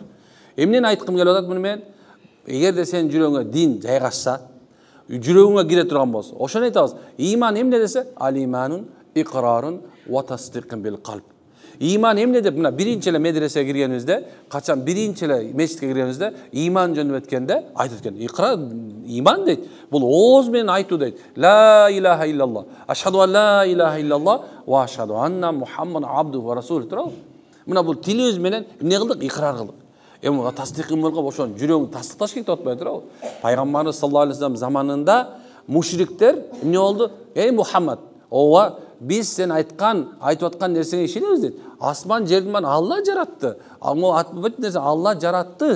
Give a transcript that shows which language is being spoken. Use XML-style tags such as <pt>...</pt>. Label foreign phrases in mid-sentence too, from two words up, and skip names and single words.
<ky>Эмнени айткым келип атат муну мен? Эгерде сен жүрөгүңө дин жайгашса, жүрөгүңө кире турган болсо, ошону айтабыз. Иман эмне десе?</ky> <ar>الإيمان إقرار وتصديق بالقلب.</ar> <ky>Иман эмне деп, мына биринчи эле медресеге киргенибизде, качан биринчи эле мечитке киргенибизде, иман жөнүндө өткөндө айтып экен. Иqra, иман дейт. Бул ооз менен айтуу дейт.</ky> <ar>لا إله إلا الله. أشهد أن لا إله إلا الله وأشهد أن محمد عبد ورسول.</ar> <ky>Мына бул тилибиз менен эмне кылдык? Иqrar кылдык. Эми тасдиқын болгон ошон жүрөгүң тасдикташ керек деп атпай турабы? Пайгамбарыбыз</ky> <ar>صلى الله عليه وسلم</ar> <ky>заманында мушриктер эмне болду? Эй Мухаммад, ооба биз сен айтып аткан нерсеңе ишенебиз дейт. Асман жердин баарын Алла жаратты. Ал атпайт нерсе Алла жаратты.</ky>